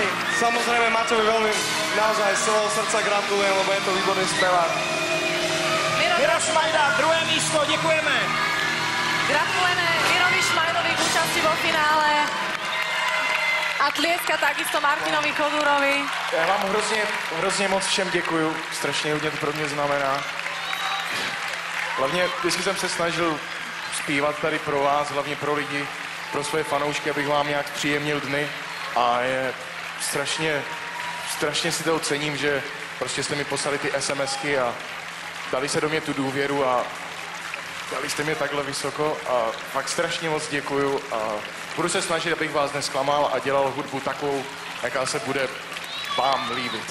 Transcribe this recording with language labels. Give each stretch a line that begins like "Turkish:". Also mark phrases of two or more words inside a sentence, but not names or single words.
Slovak: samozrejme Maťovi veľmi naozaj z celého srdca gratulujem, lebo je to výborný spevák.
Czech: Miro Šmajda, druhé místo, děkujeme.
Slovak: Gratulujeme Mirovi Šmajdovi k účasti vo finále. A tlieska takisto Martinovi Chodúrovi.
Czech: Já vám hrozně moc všem děkuju, strašně hodně to pro mě znamená. Hlavně vždycky jsem se snažil zpívat tady pro vás, hlavně pro lidi, pro svoje fanoušky, abych vám nějak příjemnil dny. A je strašně si to cením, že prostě jste mi poslali ty SMSky a dali se do mě tu důvěru a dali jste mě takhle vysoko a fakt strašně moc děkuju a budu se snažit, abych vás nesklamal a dělal hudbu takovou, jaká se bude vám líbit.